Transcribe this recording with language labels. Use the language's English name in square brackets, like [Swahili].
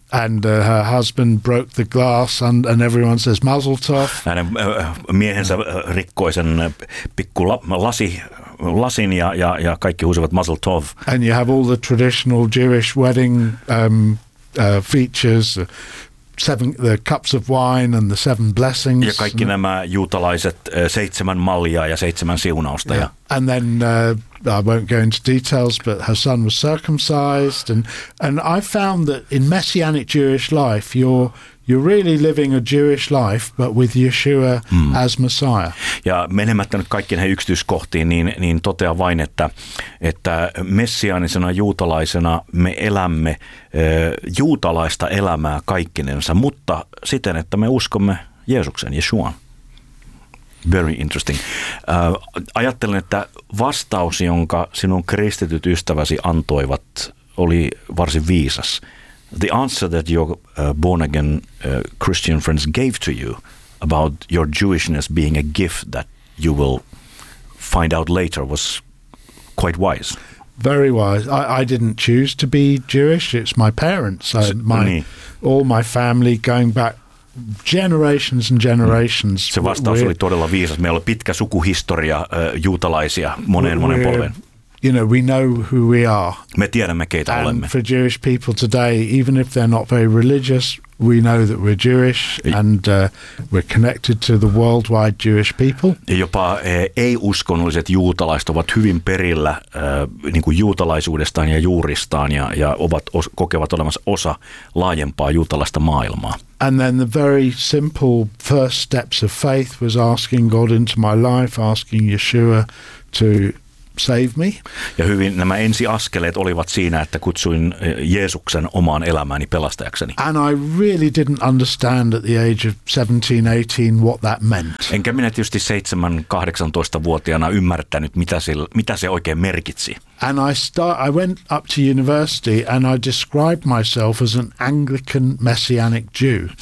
[English] And her husband broke the glass and everyone says mazel tov. [Finnish] Hänen miehensä rikkoi sen pikku lasin ja kaikki huusivat mazel tov. [English] And you have all the traditional Jewish wedding features, the cups of wine and the seven blessings. [Finnish] Ja kaikki nämä juutalaiset seitsemän mallia ja seitsemän siunausta. Yeah. Ja. [English] And then I won't go into details, but her son was circumcised, and I found that in messianic Jewish life, you're really living a Jewish life, but with Yeshua as Messiah. [Finnish] Ja menemättä nyt kaikkiin näihin yksityiskohtiin, niin totean vain, että messiaanisena juutalaisena me elämme juutalaista elämää kaikkinensa, mutta siten, että me uskomme Jeesuksen, Yeshuaan. [English] Very interesting. [Finnish] Ajattelen, että vastaus, jonka sinun kristityt ystäväsi antoivat, oli varsin viisas. [English] The answer that your born-again Christian friends gave to you about your Jewishness being a gift that you will find out later was quite wise. Very wise. I didn't choose to be Jewish. It's my parents. All my family going back generations and generations. [Finnish] Se vastaus oli todella viisas. Meillä oli pitkä sukuhistoria juutalaisia moneen polveen. [English] You know, we know who we are. [Finnish] Me tiedämme, keitä [English] and [Finnish] olemme. [English] For Jewish people today, even if they're not very religious, we know that we're Jewish and we're connected to the worldwide Jewish people. [Finnish] Jopa ei-uskonnolliset juutalaiset ovat hyvin perillä niin kuin juutalaisuudestaan ja juuristaan ja ovat kokevat olemassa osa laajempaa juutalaista maailmaa. [English] And then the very simple first steps of faith was asking God into my life, asking Yeshua to save me. [Finnish] Ja hyvin nämä ensiaskeleet olivat siinä, että kutsuin Jeesuksen omaan elämääni pelastajakseni. [English] And I really didn't understand at the age of 17-18 what that meant. [Finnish] Enkä minä tietysti 17-18-vuotiaana ymmärtänyt, mitä se oikein merkitsi. [English] And I went up to university and I described myself as an Anglican messianic Jew.